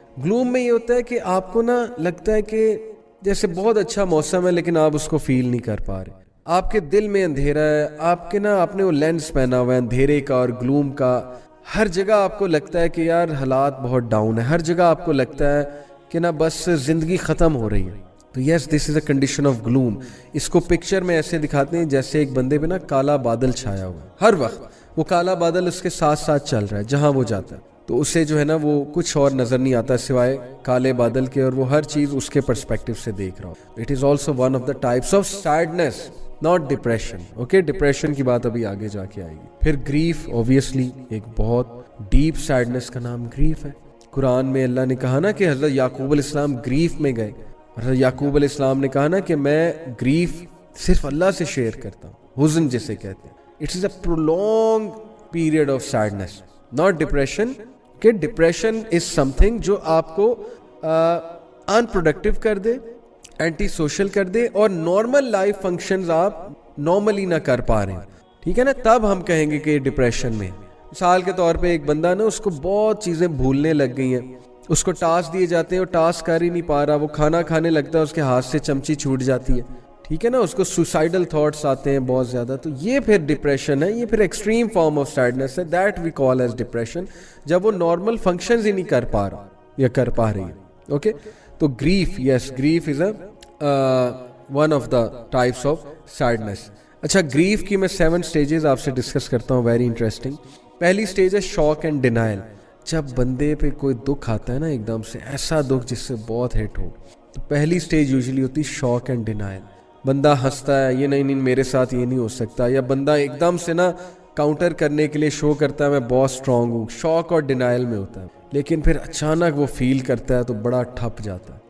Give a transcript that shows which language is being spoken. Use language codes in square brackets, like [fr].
[ur] گلوم میں یہ ہوتا ہے کہ آپ کو نا لگتا ہے کہ جیسے بہت اچھا موسم ہے لیکن آپ اس کو فیل نہیں کر پا رہے. آپ کے دل میں اندھیرا ہے, آپ کے نا آپ نے وہ لینس پہنا ہوا ہے اندھیرے کا اور گلوم کا. ہر جگہ آپ کو لگتا ہے کہ یار حالات بہت ڈاؤن ہے, ہر جگہ آپ کو لگتا ہے کہ نا بس زندگی ختم ہو رہی ہے. [en] تو yes, this is a condition of gloom. [ur] اس کو پکچر میں ایسے دکھاتے ہیں جیسے ایک بندے پہ نا کالا بادل چھایا ہوا ہے, ہر وقت وہ کالا بادل اس کے ساتھ ساتھ چل رہا ہے جہاں وہ جاتا ہے. تو اسے جو ہے نا وہ کچھ اور نظر نہیں آتا سوائے کالے بادل کے, اور وہ ہر چیز اس کے پرسپیکٹو سے دیکھ رہا ہو. [en] It is also one of the types of sadness, not depression. [ur] Okay, depression کی بات ابھی آگے جا کے آئے گی. پھر گریف, اوبیسلی ایک بہت ڈیپ سیڈنس کا نام گریف ہے. قرآن میں اللہ نے کہا نا کہ حضرت یعقوب علیہ السلام گریف میں گئے. حضرت یعقوب علیہ السلام نے کہا نا کہ میں گریف صرف اللہ سے شیئر کرتا ہوں, حزن جسے کہتے ہیں. [en] It is a prolong period of sadness, not depression. [ur] کہ [en] depression is something [ur] جو آپ کو ان پروڈکٹیو کر دے, اینٹی سوشل کر دے, اور نارمل لائف فنکشنز آپ نارملی نہ کر پا رہے ہیں. ٹھیک ہے نا, تب ہم کہیں گے کہ ڈپریشن میں. مثال کے طور پہ ایک بندہ نا اس کو بہت چیزیں بھولنے لگ گئی ہیں, اس کو ٹاسک دیے جاتے ہیں اور ٹاسک کر ہی نہیں پا رہا, وہ کھانا کھانے لگتا ہے اس کے ہاتھ سے چمچی چھوٹ جاتی ہے. ٹھیک ہے نا, اس کو سوسائڈل تھاٹس آتے ہیں بہت زیادہ. تو یہ پھر ڈپریشن ہے, یہ پھر [en] extreme form of sadness [ur] ہے. [en] that we call as depression, [ur] جب وہ نارمل فنکشنز ہی نہیں کر پا رہا یا کر پا رہی ہے. [en] Okay, تو grief, yes, grief is a one of the types of sadness. [ur] اچھا, گریف کی میں 7 سٹیجز آپ سے ڈسکس کرتا ہوں, [en] Very interesting. [ur] پہلی سٹیج ہے شاک اینڈ ڈینائل. جب بندے پہ کوئی دکھ آتا ہے نا ایک دم سے, ایسا دکھ جس سے بہت ہٹ ہو, تو پہلی سٹیج یوزلی ہوتی شاک اینڈ ڈینائل. بندہ ہنستا ہے, یہ نہیں میرے ساتھ یہ نہیں ہو سکتا, یا بندہ ایک دم سے نا کاؤنٹر کرنے کے لیے شو کرتا ہے میں بہت اسٹرانگ ہوں, شاک اور ڈینائل میں ہوتا ہے. لیکن پھر اچانک وہ فیل کرتا ہے تو بڑا ٹھپ جاتا ہے.